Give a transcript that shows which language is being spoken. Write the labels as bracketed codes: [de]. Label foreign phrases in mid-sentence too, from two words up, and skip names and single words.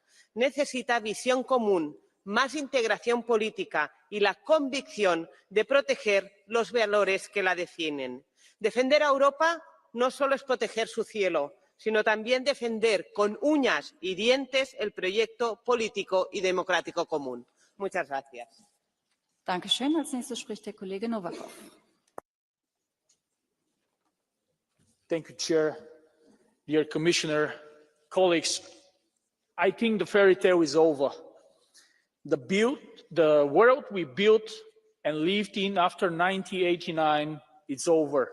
[es] Necesita visión común, más integración política y la convicción de proteger los valores que la definen. Defender a Europa no solo es proteger su cielo, sino también defender con uñas y dientes el proyecto político y democrático común. Muchas gracias. [de] Dankeschön. Als nächstes spricht der Kollege Novakov. [en] Thank you, Chair. Dear Commissioner, colleagues, I think the fairy tale is over. The world we built and lived in after 1989 is over.